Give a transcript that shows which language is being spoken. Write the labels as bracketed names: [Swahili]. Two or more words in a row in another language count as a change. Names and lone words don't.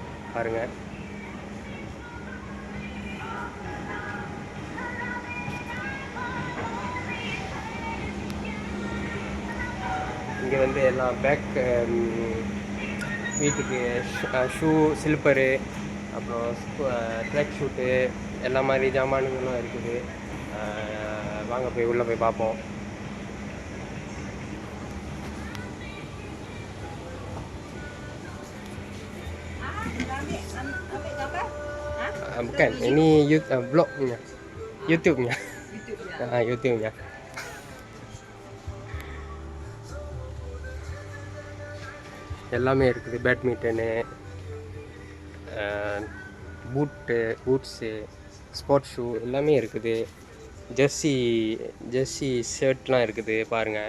[Tamil] பாருங்கள், இங்கே வந்து எல்லாம் பேக், வீட்டுக்கு ஷூ, ஸ்லிப்பரு, அப்புறம் [English] track suit, [Tamil] எல்லா மாதிரி ஜாமானுங்களும் இருக்குது. வாங்க போய் உள்ளே போய் பார்ப்போம். [Indonesian] Bukan, ini vlognya, YouTube-nya. YouTube-nya. [Tamil] எல்லாமே இருக்குது. பேட்மிண்டனு, பூட்ஸு, [English] sports shoe [Tamil] எல்லாமே இருக்குது. [English] jersey shirtலாம் [Tamil] இருக்குது பாருங்கள்.